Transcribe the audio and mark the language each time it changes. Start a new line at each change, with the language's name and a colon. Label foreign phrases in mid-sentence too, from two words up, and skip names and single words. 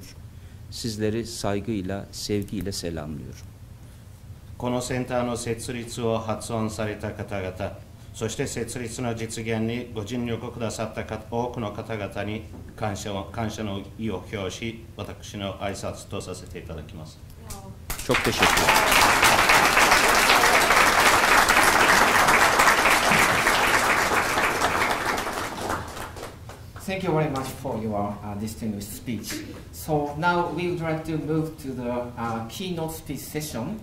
Turkish: Sizleri saygıyla, sevgiyle selamlıyorum.
Japanese: このセンターの設立を発案された方々、そして設立の実現にご尽力くださった多くの方々に感謝の意を表し、私の挨拶とさせていただきます。
Turkish: Çok teşekkürler.
English: Thank you very much for your distinguished speech. So now we would like to move to the keynote speech session.